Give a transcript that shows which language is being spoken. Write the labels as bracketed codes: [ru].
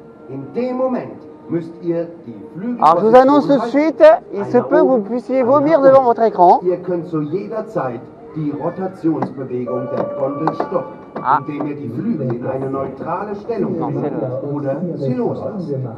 [de] In dem Moment müsst ihr die Flügel. [fr] Alors je vous annonce tout de suite, il se peut que vous puissiez vomir devant votre écran. [de] Ihr könnt zu jeder Zeit die Rotationsbewegung der Gondel stoppen, indem ihr die Flügel in eine neutrale Stellung bringt oder sie loslasst.